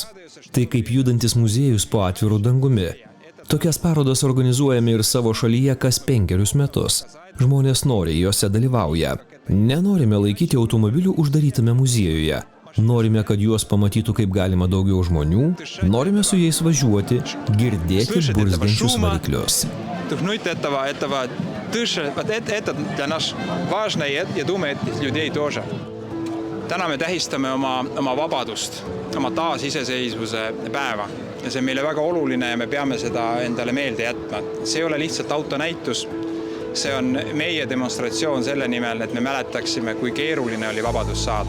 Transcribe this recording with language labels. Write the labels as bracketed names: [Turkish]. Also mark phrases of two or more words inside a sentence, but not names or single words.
[Lithuanian] Tai kaip judantis muziejus po atviru dangumi. Tokias parodas organizuojame ir savo šalyje kas 5 metus. Žmonės noriai jose dalyvauja. Nenorime laikyti automobilių uždarytame muziejuje. Norime, kad juos pamatytų kaip galima daugiau žmonių. Norime su jais važiuoti, girdėti burzgiančius variklius. [Estonian] Täna me tähistame oma vabadust, oma taasiseseisvuse päeva. Ja see on meile väga oluline ja me peame seda endale meelde jätma. See ei ole lihtsalt autonäitus. See on meie demonstratsioon selle nimel, et me mäletaksime, kui keeruline oli vabadus saada.